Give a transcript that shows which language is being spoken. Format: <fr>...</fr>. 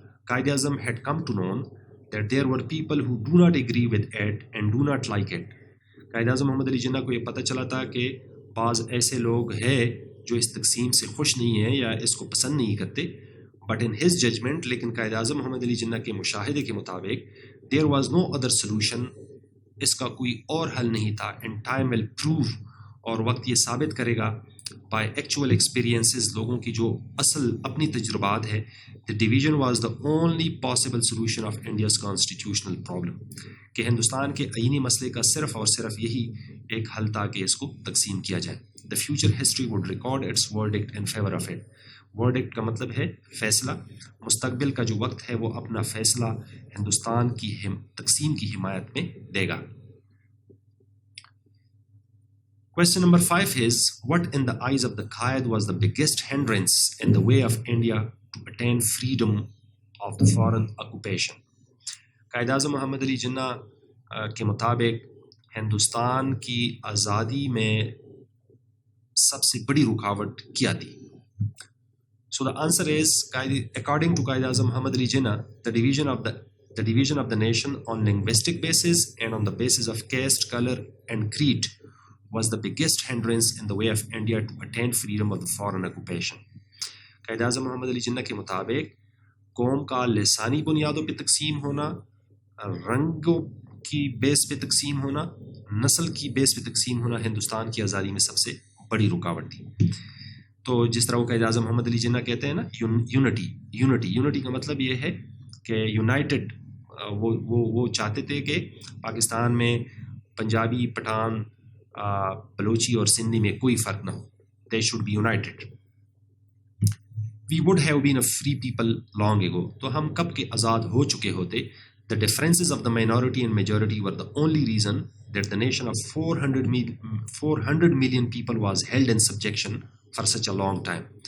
<en>Quaid Azam had come to know that there were people who do not agree with it and do not like it.</en> <ur>Quaid Azam محمد علی جناح کو یہ پتہ چلا تھا کہ بعض ایسے لوگ ہیں جو اس تقسیم سے خوش نہیں ہیں یا اس کو پسند نہیں کرتے.</ur> <en>but in his judgment,</en> <ur>لیکن قائد اعظم محمد علی جناح کے مشاہدے کے مطابق</ur> <en>there was no other solution,</en> <ur>اس کا کوئی اور حل نہیں تھا.</ur> <en>and time will prove,</en> <ur>اور وقت یہ ثابت کرے گا</ur> <en>by actual experiences,</en> <ur>لوگوں کی جو اصل اپنی تجربات ہے,</ur> <en>the division was the only possible solution of India's constitutional problem.</en> <ur>کہ ہندوستان کے آئینی مسئلے کا صرف اور صرف یہی ایک حل تھا کہ اس کو تقسیم کیا جائے.</ur> <en>The future history would record its verdict in favor of it.</en> <ur>verdict کا مطلب ہے فیصلہ. مستقبل کا جو وقت ہے وہ اپنا فیصلہ ہندوستان کی تقسیم کی حمایت میں دے گا.</ur> <en>Question number 5 is, what in the eyes of the Qaid was the biggest hindrance in the way of India to attain freedom of the foreign occupation?</en> <ur>Quaid Azam محمد علی جناح کے مطابق ہندوستان کی آزادی میں سب سے بڑی رکاوٹ کیا تھی.</ur> <en>So the answer is, according to Qaid Azam Muhammad Ali Jinnah, the division of the nation on linguistic basis and on the basis of caste, color and creed was the biggest hindrance in the way of India to attain freedom of the foreign occupation.</en> <ur>Quaid Azam محمد علی جناح کے مطابق قوم کا لسانی بنیادوں پہ تقسیم ہونا, رنگوں کی بیس پہ تقسیم ہونا, نسل کی بیس پہ تقسیم ہونا ہندوستان کی آزادی میں سب سے بڑی رکاوٹ تھی. تو جس طرح وہ قائد اعظم محمد علی جناح کہتے ہیں نا, یونٹی کا مطلب یہ ہے کہ یونائٹڈ, وہ چاہتے تھے کہ پاکستان میں پنجابی, پٹھان, بلوچی اور سندھی میں کوئی فرق نہ ہو.</ur> <en>They should be united. We would have been a free people long ago.</en> <ur>تو ہم کب کے آزاد ہو چکے ہوتے.</ur> <en>The differences of the minority and majority were the only reason that the nation of 400 million people was held in subjection for such a long time.</en>